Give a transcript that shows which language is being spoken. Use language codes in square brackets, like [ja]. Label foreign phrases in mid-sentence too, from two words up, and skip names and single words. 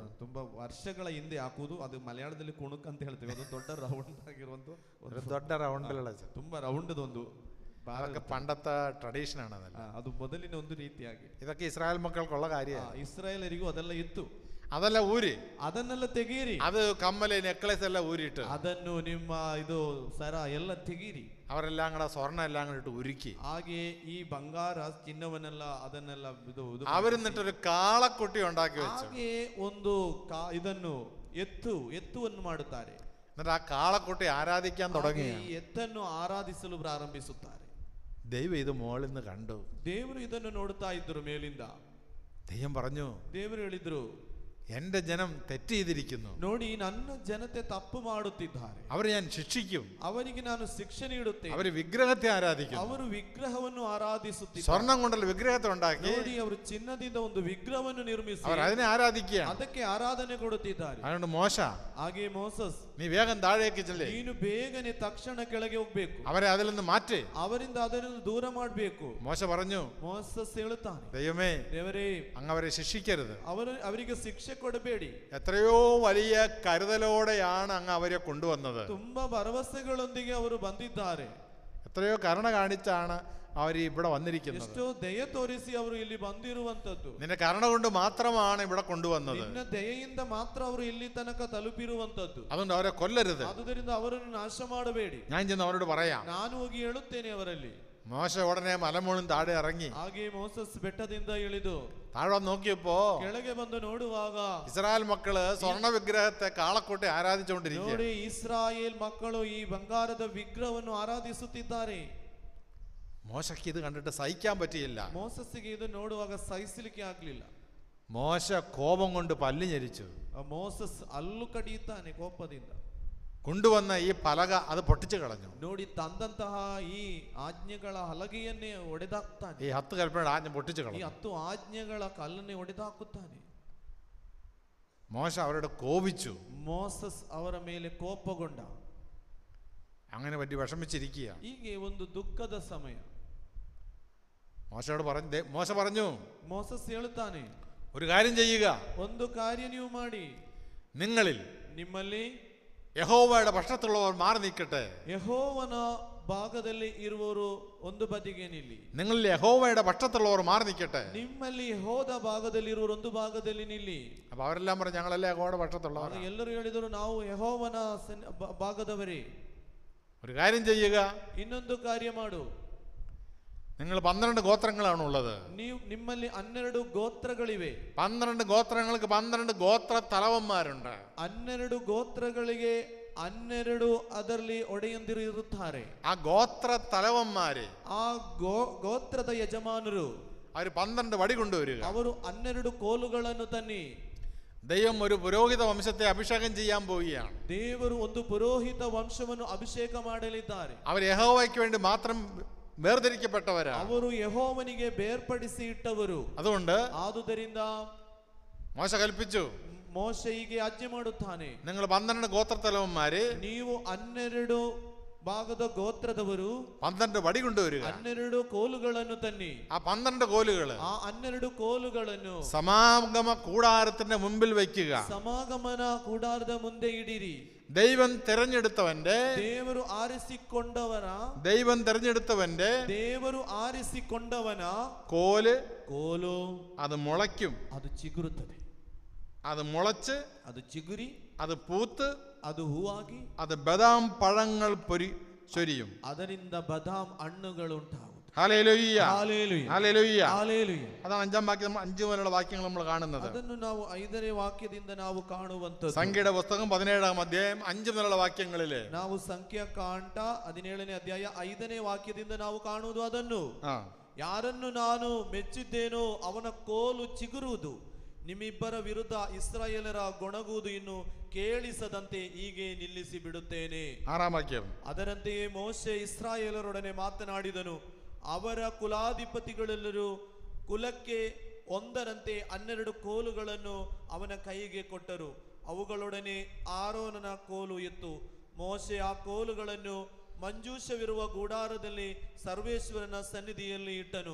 [kn] ತುಂಬಾ ವರ್ಷಗಳ ಹಿಂದೆ ಹಾಕುವುದು. ಅದು ಮಲಯಾಳದಲ್ಲಿ ಕುಣುಕ್ ಅಂತ ಹೇಳ್ತೀವಿ. ಅದು ದೊಡ್ಡ ರೌಂಡ್ ಆಗಿರುವಂತ [ml] ഒരു ದೊಡ್ಡ റൗണ്ടിലുള്ള [kn] ತುಂಬಾ ರೌಂಡ್ ಒಂದು [ml] അതൊക്കെ പണ്ടത്തെ ട്രഡീഷൻ ആണ്. [kn] ಅದು ಮೊದಲಿನ ಒಂದು ರೀತಿಯಾಗಿ [ml] ഇതൊക്കെ ഇസ്രായേൽ മക്കൾക്കുള്ള കാര്യമാണ്. [kn] ಇಸ್ರಾಯೇಲರಿಗೂ ಅದೆಲ್ಲ ಇತ್ತು. [ml] അതെല്ലാം ഊരി, [kn] ಅದನ್ನೆಲ್ಲ ತೆಗೀರಿ. [ml] അത് കമ്മല് നെക്ലേസ് എല്ലാം ഊരിയിട്ട് [kn] ಅದನ್ನು ನಿಮ್ಮ ಇದು ಸರ ಎಲ್ಲ ತೆಗೀರಿ. [ml] അവരെല്ലാം കൂടെ സ്വർണ്ണം എല്ലാം കൂടെ ഇട്ട് ഉരുക്കി. [kn] ಹಾಗೆ ಈ ಬಂಗಾರ ಚಿನ್ನವನ್ನೆಲ್ಲ ಅದನ್ನೆಲ್ಲ [ml] അവരെന്നിട്ടൊരു കാളക്കുട്ടി ഉണ്ടാക്കി വെച്ചു. [kn] ಹಾಗೆ ಒಂದು ಇದನ್ನು ಎತ್ತುವನ್ನು ಮಾಡುತ್ತಾರೆ. [ml] എന്നിട്ട് ആ കാളക്കുട്ടി ആരാധിക്കാൻ തുടങ്ങി. [kn] ಈ ಎತ್ತನ್ನು ಆರಾಧಿಸಲು ಪ್ರಾರಂಭಿಸುತ್ತಾರೆ. [ml] ദൈവം ഇത് മോളിൽ നിന്ന് കണ്ടു. [kn] ದೇವರು ಇದನ್ನು ನೋಡುತ್ತಾ ಇದ್ದರು ಮೇಲಿಂದ. [ml] ദൈവം പറഞ്ഞു, [kn] ದೇವರು ಹೇಳಿದ್ರು, [ml] എന്റെ ജനം തെറ്റ് ചെയ്തിരിക്കുന്നു, [kn] ನೋಡಿ ನನ್ನ ಜನತೆ ತಪ್ಪು ಮಾಡುತ್ತಿದ್ದಾರೆ, [ml] അവരെ ഞാൻ ശിക്ഷിക്കും, [kn] ಅವರಿಗೆ ನಾನು ಶಿಕ್ಷೆ ನೀಡುತ್ತೇನೆ. [ml] അവര് വിഗ്രഹത്തെ ആരാധിക്കും, [kn] ಅವರು ವಿಗ್ರಹವನ್ನು ಆರಾಧಿಸುತ್ತಿದ್ದಾರೆ. [ml] സ്വർണം കൊണ്ടുള്ള വിഗ്രഹത്തെ ഉണ്ടാക്കി [kn] ನೋಡಿ ಅವರು ಚಿನ್ನದಿಂದ ಒಂದು ವಿಗ್ರಹವನ್ನು ನಿರ್ಮಿಸಿ [ml] അവർ അതിനെ ആരാധിക്കുക. [kn] ಅದಕ್ಕೆ ಆರಾಧನೆ ಕೊಡುತ್ತಿದ್ದಾರೆ. [ml] അതുകൊണ്ട് മോശ, [kn] ಹಾಗೆ ಮೋಸಸ್, [ml] നീ വേഗം താഴേക്ക് ചെല്ലേ, [kn] ನೀನು ಬೇಗನೆ ತಕ್ಷಣ ಕೆಳಗೆ ಹೋಗ್ಬೇಕು, [ml] അവരെ അതിൽ നിന്ന് മാറ്റ്. [kn] ಅವರಿಂದ ಅದನ್ನು ದೂರ ಮಾಡಬೇಕು. [ml] മോശ പറഞ്ഞു, [kn] ಮೋಸಸ್ ಹೇಳುತ್ತಾನೆ, [ml] ദൈവമേ [kn] ದೇವರೇ, [ml] അങ്ങ് അവരെ ശിക്ഷിക്കരുത്. [kn] ಅವರಿಗೆ ಶಿಕ್ಷೆ ಕೊಡಬೇಡಿ. [ml] എത്രയോ വലിയ കരുതലോടെയാണ് അങ്ങ് അവരെ കൊണ്ടുവന്നത്, [kn] ತುಂಬಾ ಭರವಸೆಗಳೊಂದಿಗೆ ಅವರು ಬಂದಿದ್ದಾರೆ, [ml] എത്രയോ കരുണ കാണിച്ചാണ് അവർ ഇവിടെ വന്നിരിക്കുന്നത്. [kn] ಎಷ್ಟೋ ದಯೆ ತೋರಿಸಿ ಅವರು ಇಲ್ಲಿ ಬಂದಿರುವಂತದ್ದು. [ml] നിന്റെ കരുണ കൊണ്ട് മാത്രമാണ് ഇവിടെ കൊണ്ടുവന്നത്. [kn] ನಿನ್ನ ದಯೆಯಿಂದ ಮಾತ್ರ ಅವರು ಇಲ್ಲಿ ತನಕ ತಲುಪಿರುವಂತದ್ದು. [ml] അതുകൊണ്ട് അവരെ കൊല്ലരുത്. [kn] ಆದುದರಿಂದ ಅವರನ್ನು ನಾಶ ಮಾಡಬೇಡಿ. [ml] ഞാൻ ചെന്ന് അവരോട് പറയാം. [kn] ನಾನು ಹೋಗಿ ಹೇಳುತ್ತೇನೆ ಅವರಲ್ಲಿ. [ml] മോശ ഉടനെ മലമുകളിൽ താഴെ ഇറങ്ങി [kn] ಹಾಗೆ ಮೋಸಸ್ ಬೆಟ್ಟದಿಂದ ಇಳಿದು [ml] താഴെ നോക്കിയപ്പോ [kn] ಕೆಳಗೆ ಬಂದು ನೋಡುವಾಗ [ml] ഇസ്രായേൽ മക്കള് സ്വർണ്ണ വിഗ്രഹത്തെ കാളക്കൂട്ടി ആരാധിച്ചുകൊണ്ടിരിക്കുക. [kn] ನೋಡಿ, ಇಸ್ರಾಯೇಲ್ ಮಕ್ಕಳು ಈ ಬಂಗಾರದ ವಿಗ್ರಹವನ್ನು ಆರಾಧಿಸುತ್ತಿದ್ದಾರೆ. [ml] മോശയ്ക്ക് ഇത് കണ്ടിട്ട് സഹിക്കാൻ പറ്റിയില്ല. [kn] ಮೋಸಸ್ಸಿಗೆ ಇದು ನೋಡುವಾಗ ಸಹಿಸಲಿಕ್ಕೆ ಆಗ್ಲಿಲ್ಲ. [ml] മോശ കോപം കൊണ്ട് പല്ല് ഞെരിച്ചു. [kn] ಮೋಸಸ್ ಅಲ್ಲು ಕಡಿಯುತ್ತಾನೆ ಕೋಪದಿಂದ. [ml] കൊണ്ടുവന്ന ഈ പലക അത് പൊട്ടിച്ചു കളഞ്ഞു. [kn] ನೋಡಿ, ತಂದಂತಹ ಈ ಆಜ್ಞೆಗಳ ಹಲಗೆಯನ್ನೇ ಒಡೆದಾಕ್ತಾನೆ. [ml] ഈ 10 കൽപ്പനയുടെ ആജ്ഞ പൊട്ടിച്ചു [kn] ಈ [ml] കളഞ്ഞു. [kn] 10 ಆಜ್ಞೆಗಳ ಕಲ್ಲನ್ನೇ ಒಡೆದಾಕುತ್ತಾನೆ. [ml] മോശ അവരോട് കോപിച്ചു. [kn] ಮೋಸಸ್ ಅವರ ಮೇಲೆ ಕೋಪಗೊಂಡ. [ml] അങ്ങനെ പറ്റി വിഷമിച്ചിരിക്കുക. [kn] ಹೀಗೆ ಒಂದು ದುಃಖದ ಸಮಯ. [ml] മോശ പറഞ്ഞു, [kn] ಮೋಸಸ್ ಹೇಳುತ್ತಾನೆ, [ml] ഒരു കാര്യം ചെയ്യുക, [kn] ಒಂದು ಕಾರ್ಯ ನೀವು ಮಾಡಿ, [ml] നിങ്ങളിൽ [kn] ನಿಮ್ಮಲ್ಲಿ [ml] യഹോവയുടെ പക്ഷത്തുള്ളവർ മാറി നിൽക്കട്ടെ. [kn] ಯೆಹೋವನ ಭಾಗದಲ್ಲಿ ಇರುವವರು ಒಂದು ಬದಿಗೆ ನಿಲ್ಲಿ. [ml] നിങ്ങളിൽ യഹോവയുടെ പക്ഷത്തുള്ളവർ മാറി നിൽക്കട്ടെ. [kn] ನಿಮ್ಮಲ್ಲಿ ಯೆಹೋವದ ಭಾಗದಲ್ಲಿ ಇರುವವರು ಒಂದು ಭಾಗದಲ್ಲಿ ನಿಲ್ಲಿ. [ml] അപ്പൊ അവരെല്ലാം പറഞ്ഞു, ഞങ്ങളല്ലേ യഹോവയുടെ പക്ഷത്തുള്ളവർ. [kn] ಎಲ್ಲರೂ ಹೇಳಿದರು, ನಾವು ಯೆಹೋವನ ಭಾಗದವರೇ. [ml] ഒരു കാര്യം ചെയ്യുക, [kn] ಇನ್ನೊಂದು ಕಾರ್ಯ ಮಾಡು, [ml] നിങ്ങൾ 12 ഗോത്രങ്ങളാണ് ഉള്ളത്. [kn] ನಿಮ್ಮಲ್ಲಿ 12 ಗೋತ್ರಗಳಿವೆ. [ml] 12 ഗോത്രങ്ങൾക്ക് 12 ഗോത്ര തലവന്മാരുണ്ട്. [kn] 12 ಗೋತ್ರಗಳಿಗೆ 12 ಅದರಲ್ಲಿ ಒಡೆಯಂದಿರು ಇರುತ್ತಾರೆ. [ml] ആ ഗോത്ര തലവന്മാര്, [kn] ಆ ಗೋತ್ರದ ಯಜಮಾನರು [ml] അവർ 12 വടി കൊണ്ടുവരിക. [kn] ಅವರು 12 ಕೋಲುಗಳನ್ನು ತನ್ನಿ. [ml] ദൈവം ഒരു പുരോഹിത വംശത്തെ അഭിഷേകം ചെയ്യാൻ പോവുകയാണ്. [kn] ದೇವರು ಒಂದು ಪುರೋಹಿತ ವಂಶವನ್ನು ಅಭಿಷೇಕ ಮಾಡಲಿದ್ದಾರೆ. [ml] അവർ യഹോവയ്ക്ക് വേണ്ടി മാത്രം വേർതിരിക്കപ്പെട്ടവരാണ്. [kn] ಅವರು ಯೆಹೋವನಿಗೆ ಬೇರ್ಪಡಿಸಿ ಇಟ್ಟವರು. [ml] അതുകൊണ്ട് [kn] ಆದುದರಿಂದ [ml] മോശ കൽപ്പിച്ചു, [kn] ಮೋಶೆ ಹೀಗೆ ಆಜ್ಞೆ ಮಾಡುತ್ತಾನೆ, [ml] നിങ്ങൾ 12 ഗോത്ര തലവന്മാര്, [kn] ನೀವು 12 ಭಾಗದ ಗೋತ್ರದವರು [ml] 12 വടി കൊണ്ടുവരിക. [kn] 12 ಕೋಲುಗಳನ್ನು ತನ್ನಿ. [ml] ആ 12 കോലുകള് [kn] ಆ 12 ಕೋಲುಗಳನ್ನು [ml] സമാഗമ കൂടാരത്തിന്റെ മുമ്പിൽ വയ്ക്കുക. [kn] ಸಮಾಗಮನ ಕೂಡಾರದ ಮುಂದೆ ಇಡಿರಿ. [ml] ദൈവം തെരഞ്ഞെടുത്തവന്റെ [kn] ದೇವರು ಆರಿಸಿಕೊಂಡವನ ಕೋಲು [ml] അത് മുളയ്ക്കും. [kn] ಅದು ಚಿಗುರುತ್ತದೆ. [ml] അത് മുളച്ച്, [kn] ಅದು ಚಿಗುರಿ, [ml] അത് പൂത്ത്, [kn] ಅದು ಹೂವಾಗಿ, [ml] അത് ബദാം പഴങ്ങൾ ചൊരിയും. [kn] ಅದರಿಂದ ಬದಾಮ್ ಹಣ್ಣುಗಳು ಉಂಟಾಗುವುದು. [ml] ഹല്ലേലൂയ, ഹല്ലേലൂയ, ഹല്ലേലൂയ. [kn] ಹಲ್ಲೇಲೂಯ. [ml] അതാണ് 5-ാം വാക്യം, 5 മുതലുള്ള വാക്യങ്ങൾ നമ്മൾ കാണുന്നത്. [kn] ಅದನ್ನು ನಾವು 5ನೇ ವಾಕ್ಯದಿಂದ ನಾವು ಕಾಣುವಂತದ್ದು. [ml] സംഖ്യയുടെ പുസ്തകം 17-ാം അധ്യായം 5 മുതലുള്ള വാക്യങ്ങളില് [kn] ನಾವು ಸಂಖ್ಯಾಕಾಂಡ 17ನೇ ಅಧ್ಯಾಯ 5ನೇ ವಾಕ್ಯದಿಂದ ನಾವು ಕಾಣುವುದು ಅದನ್ನು. ಯಾರನ್ನು ನಾನು ಮೆಚ್ಚಿದ್ದೇನೋ ಅವನ ಕೋಲು ಚಿಗುರುವುದು, ನಿಮ್ಮಿಬ್ಬರ ವಿರುದ್ಧ ಇಸ್ರಾಯೇಲರ ಗೊಣಗುವುದು ಇನ್ನು ಕೇಳಿಸದಂತೆ ಹೀಗೆ ನಿಲ್ಲಿಸಿ ಬಿಡುತ್ತೇನೆ. [ml] 6-ാം വാക്യം. [kn] ಅದರಂತೆಯೇ ಮೋಶೆ ಇಸ್ರಾಯೇಲರೊಡನೆ ಮಾತನಾಡಿದನು. ಅವರ ಕುಲಾಧಿಪತಿಗಳೆಲ್ಲರೂ ಕುಲಕ್ಕೆ ಒಂದರಂತೆ 12 ಕೋಲುಗಳನ್ನು ಅವನ ಕೈಗೆ ಕೊಟ್ಟರು. ಅವುಗಳೊಡನೆ ಆರೋನನ ಕೋಲು ಇತ್ತು. ಮೋಶೆ ಆ ಕೋಲುಗಳನ್ನು ಮಂಜೂಷವಿರುವ ಗುಡಾರದಲ್ಲಿ ಸರ್ವೇಶ್ವರನ ಸನ್ನಿಧಿಯಲ್ಲಿ ಇಟ್ಟನು.